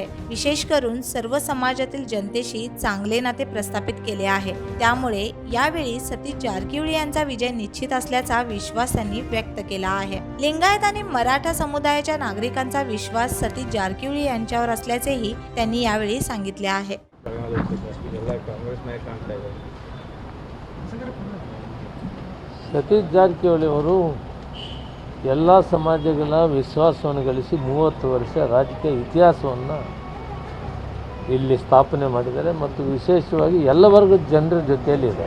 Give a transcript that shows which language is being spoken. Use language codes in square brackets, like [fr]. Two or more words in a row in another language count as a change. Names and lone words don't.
[mr] विशेष करून सर्व समाजातील जनतेशी चांगले नाते प्रस्थापित केले आहे. त्यामुळे यावेळी सतीश जारकिहोळी यांचा विजय निश्चित असल्याचा विश्वास त्यांनी व्यक्त केला आहे. लिंगायत आणि मराठा समुदायाच्या नागरिकांचा विश्वास सतीश जारकिहोळी यांच्यावर असल्याचेही त्यांनी यावेळी सांगितले आहे. [kn] ಸತೀಶ್ ಜಾರಕಿಹೊಳಿ ಅವರು ಎಲ್ಲ ಸಮಾಜಗಳ ವಿಶ್ವಾಸವನ್ನು ಗಳಿಸಿ 30 ವರ್ಷ ರಾಜಕೀಯ ಇತಿಹಾಸವನ್ನು ಇಲ್ಲಿ ಸ್ಥಾಪನೆ ಮಾಡಿದ್ದಾರೆ ಮತ್ತು ವಿಶೇಷವಾಗಿ ಎಲ್ಲ ವರ್ಗದ ಜನರ ಜೊತೆಯಲ್ಲಿದ್ದಾರೆ.